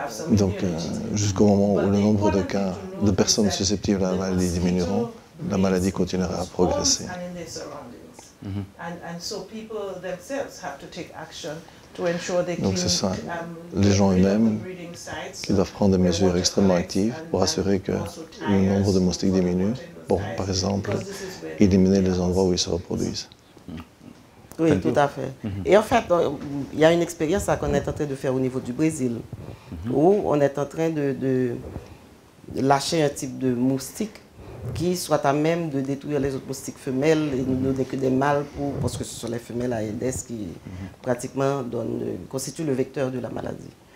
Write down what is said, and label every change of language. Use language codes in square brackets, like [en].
[fr] Donc jusqu'au moment où le nombre de cas de personnes susceptibles à la maladie diminueront, la maladie continuera à progresser. [en] And so people themselves have to take action to ensure they [fr] Donc c'est ça, les gens eux-mêmes, ils doivent prendre des mesures extrêmement actives pour assurer que le nombre de moustiques diminue, pour par exemple éliminer les endroits où ils se reproduisent. Oui, tout à fait. Et en fait, il y a une expérience qu'on est en train de faire au niveau du Brésil, où on est en train de lâcher un type de moustique qui soit à même de détruire les autres moustiques femelles et ne donner que des mâles parce que ce sont les femelles Aedes qui pratiquement constituent le vecteur de la maladie.